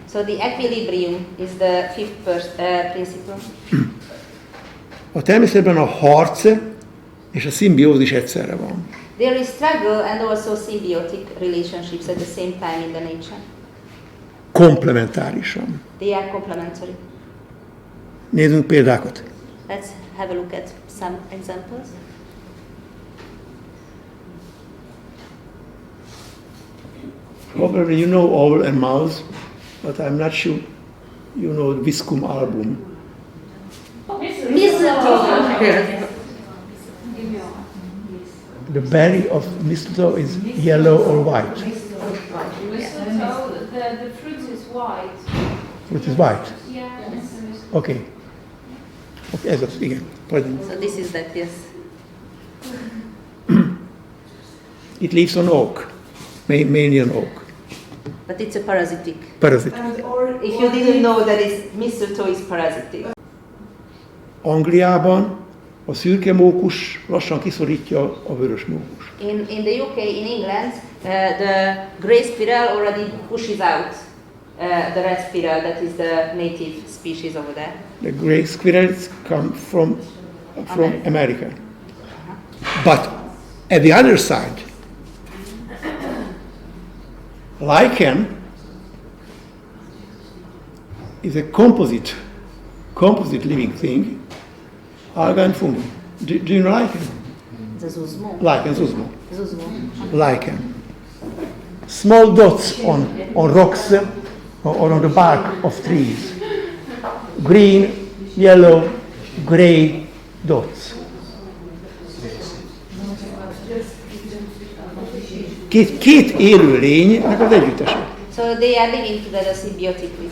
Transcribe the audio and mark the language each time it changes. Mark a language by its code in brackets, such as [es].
[en] So the equilibrium is the fifth principle. [hu] A természetben a harc és a szimbiózis egyszerre van. [en] There is struggle and also symbiotic relationships at the same time in the nature. [hu] Komplementárisan. [en] They are complementary. [hu] Nézzünk példákat. [en] Let's have a look at some examples. Probably you know Owl and Mouse, but I'm not sure you know the Viscum album. Mistletoe. The berry of mistletoe is yellow or white. Mistletoe, the fruit is white. Fruit is white. Yeah. [hu] Okay. Okay, ez az, igen. Pardon. [en] So this is that, yes. It lives on oak, mainly on oak. But it's a parasitic. Parasite. If you didn't know that mistletoe is parasitic. [hu] Angliában a szürke mókus lassan kiszorítja a vörös mókus. [en] In the UK, in England, the grey squirrel already pushes out the red squirrel, that is the native species over there. The grey squirrels come from America. But at the other side, lichen is a composite living thing, alga and fungi. Do you know lichen? The zuzmo. Lichen, zuzmo. [hu] Zuzmo. [en] Lichen. Small dots on rocks or on the bark of trees. Green, yellow, gray dots. [hu] Két élő lénynek az együttese, [en] So they are living together symbiotically.